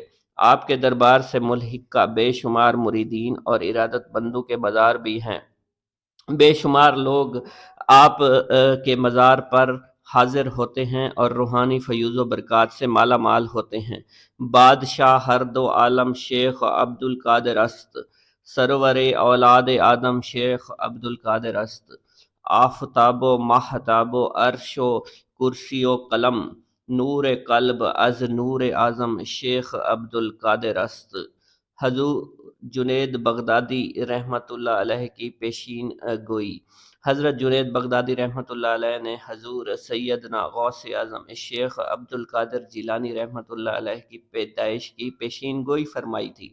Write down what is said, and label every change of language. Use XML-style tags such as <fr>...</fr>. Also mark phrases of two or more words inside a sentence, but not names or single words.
<ur>آپ کے دربار سے ملحق کا بے شمار مریدین اور ارادت مندوں کے مزار بھی ہیں۔ بے شمار لوگ آپ کے مزار پر حاضر ہوتے ہیں اور روحانی فیوز و برکات سے مالا مال ہوتے ہیں۔</ur> <fa>بادشاہ ہر دو عالم شیخ عبد القادر است، سرور اولاد آدم شیخ عبد القادر است، آفتاب و ماہتاب و عرش و کرسی و قلم، نور قلب از نور اعظم شیخ عبد القادر است۔</fa> <ur>حضور جنید بغدادی</ur> <ar>رحمۃ اللہ علیہ</ar> <ur>کی پیشین گوئی۔ حضرت جنید بغدادی</ur> <ar>رحمۃ اللہ علیہ</ar> <ur>نے حضور سیدنا غوث اعظم شیخ عبد القادر جیلانی</ur> <ar>رحمۃ اللہ علیہ</ar> <ur>کی پیدائش کی پیشین گوئی فرمائی تھی۔</ur>